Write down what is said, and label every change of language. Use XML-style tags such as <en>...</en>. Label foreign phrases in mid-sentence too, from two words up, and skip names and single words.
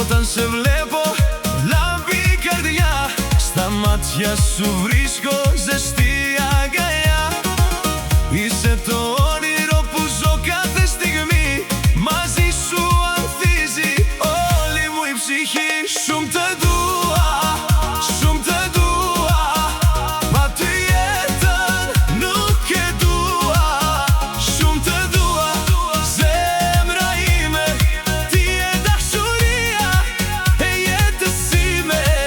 <el>σε βλέπω λάμπει η καρδιά, στα μάτια σου βρίσκω ζεστή αγκαλιά. Είσαι το όνειρο που ζω κάθε στιγμή, μαζί σου ανθίζει όλη μου η ψυχή.</el> <sq>Shumë të dua, shumë të dua, pa ty jetën nuk e dua. Shumë të dua, zemra ime, ti je dashuria e jetës ime.</sq>